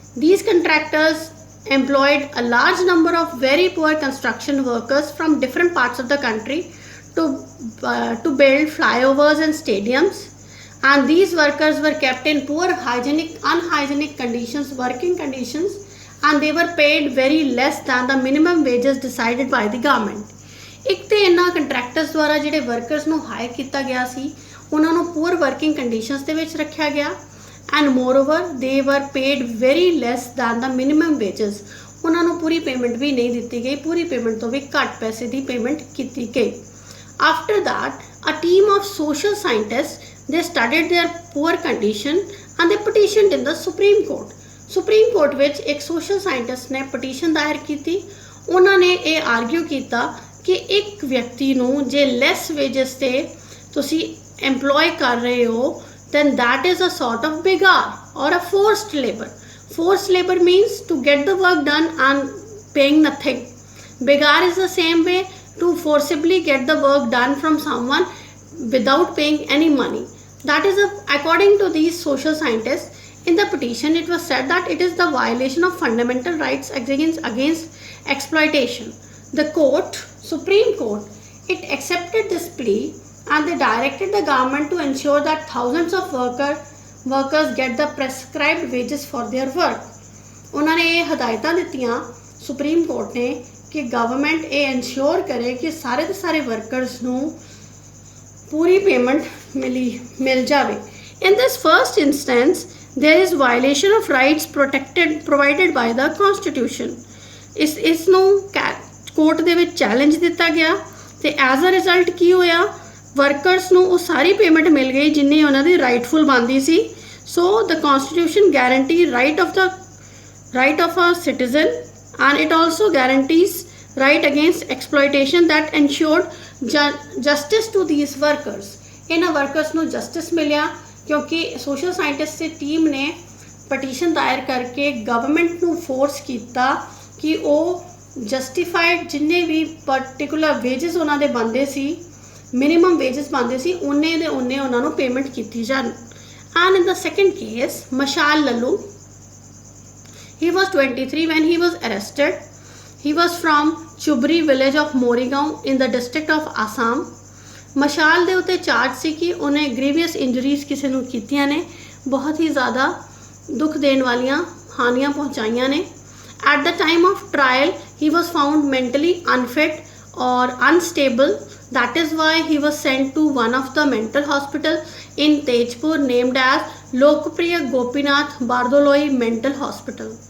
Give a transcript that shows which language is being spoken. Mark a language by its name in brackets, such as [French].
[English] These contractors employed a large number of very poor construction workers from different parts of the country to build flyovers and stadiums, and these workers were kept in poor unhygienic conditions, working conditions, and they were paid very less than the minimum wages decided by the government. [Punjabi] ਇੱਕ ਤੇ ਇਹਨਾਂ contractors ਦੁਆਰਾ ਜਿਹੜੇ workers ਨੂੰ hire ਕੀਤਾ ਗਿਆ ਸੀ ਉਹਨਾਂ ਨੂੰ ਪੂਅਰ ਵਰਕਿੰਗ ਕੰਡੀਸ਼ਨਸ ਦੇ ਵਿੱਚ ਰੱਖਿਆ ਗਿਆ [English] And moreover they were paid very less than the minimum wages. [Punjabi] ਉਹਨਾਂ ਨੂੰ ਪੂਰੀ ਪੇਮੈਂਟ ਵੀ ਨਹੀਂ ਦਿੱਤੀ ਗਈ, ਪੂਰੀ ਪੇਮੈਂਟ ਤੋਂ ਵੀ ਘੱਟ ਪੈਸੇ ਦੀ ਪੇਮੈਂਟ ਕੀਤੀ ਗਈ। [English] After that, a team of social scientists, they studied their poor condition and they petitioned in the Supreme Court. [Punjabi] Supreme Court ਵਿੱਚ ਇੱਕ social scientist ਨੇ petition ਦਾਇਰ ਕੀਤੀ। ਉਹਨਾਂ ਨੇ ਇਹ ਆਰਗਿਊ ਕੀਤਾ ਕਿ ਇੱਕ ਵਿਅਕਤੀ ਨੂੰ ਜੇ ਲੈਸ ਵੇਜਸ ਤੇ ਤੁਸੀਂ employ ਕਰ ਰਹੇ ਹੋ [English] then that is a sort of begar or a forced labor. Forced labor means to get the work done and paying nothing. Begar is the same way, to forcibly get the work done from someone without paying any money. That is according to these social scientists. In the petition it was said that it is the violation of fundamental rights against exploitation. The Supreme Court, it accepted this plea and they directed the government to ensure that thousands of workers get the prescribed wages for their work. [Punjabi] ਉਹਨਾਂ ਨੇ ਇਹ ਹਦਾਇਤਾਂ ਦਿੱਤੀਆਂ supreme court ਨੇ ਕਿ government ਇਹ ensure ਕਰੇ ਕਿ ਸਾਰੇ ਦੇ ਸਾਰੇ ਵਰਕਰਸ ਨੂੰ ਪੂਰੀ ਪੇਮੈਂਟ ਮਿਲ ਜਾਵੇ। [English] In this first instance, there is violation of rights provided by the Constitution. [Punjabi] ਇਸ ਨੂੰ ਕੋਰਟ ਦੇ ਵਿੱਚ ਚੈਲੰਜ ਦਿੱਤਾ ਗਿਆ ਤੇ [English] as a result [Punjabi] ਕੀ ਹੋਇਆ, ਵਰਕਰਸ ਨੂੰ ਉਹ ਸਾਰੀ ਪੇਮੈਂਟ ਮਿਲ ਗਈ ਜਿੰਨੀ ਉਹਨਾਂ ਦੀ ਰਾਈਟਫੁਲ ਬਣਦੀ ਸੀ। [English] So the constitution guarantee right of a citizen and it also guarantees right against exploitation that ensured justice to these workers. [Punjabi] ਇਹਨਾਂ ਵਰਕਰਸ ਨੂੰ ਜਸਟਿਸ ਮਿਲਿਆ ਕਿਉਂਕਿ ਸੋਸ਼ਲ ਸਾਇੰਟਿਸਟ ਦੀ ਟੀਮ ਨੇ ਪਟੀਸ਼ਨ ਦਾਇਰ ਕਰਕੇ ਗਵਰਨਮੈਂਟ ਨੂੰ ਫੋਰਸ ਕੀਤਾ ਕਿ ਉਹ ਜਸਟੀਫਾਈਡ ਜਿੰਨੇ ਵੀ ਪਰਟੀਕੂਲਰ ਵੇਜਸ ਉਹਨਾਂ ਦੇ ਬਣਦੇ ਸੀ, ਮਿਨੀਮਮ ਵੇਜਸ ਬਣਦੇ ਸੀ, ਉਹਨੇ ਦੇ ਉਹਨੇ ਉਹਨਾਂ ਨੂੰ ਪੇਮੈਂਟ ਕੀਤੀ ਜਾਣ। [English] And in the second case Mashal Lallu, he was 23 when he was arrested. He was from Chubri village of Morigaon in the district of Assam. [Punjabi] ਮਸ਼ਾਲ ਦੇ ਉੱਤੇ ਚਾਰਜ ਸੀ ਕਿ ਉਹਨੇ ਗ੍ਰੀਵੀਅਸ ਇੰਜਰੀਜ਼ ਕਿਸੇ ਨੂੰ ਕੀਤੀਆਂ ਨੇ, ਬਹੁਤ ਹੀ ਜ਼ਿਆਦਾ ਦੁੱਖ ਦੇਣ ਵਾਲੀਆਂ ਹਾਨੀਆਂ ਪਹੁੰਚਾਈਆਂ ਨੇ। [English] At the time of trial, he was found mentally unfit or unstable. That is why he was sent to one of the mental hospital in Tejpur named as Lokpriya Gopinath Bardoloi Mental Hospital.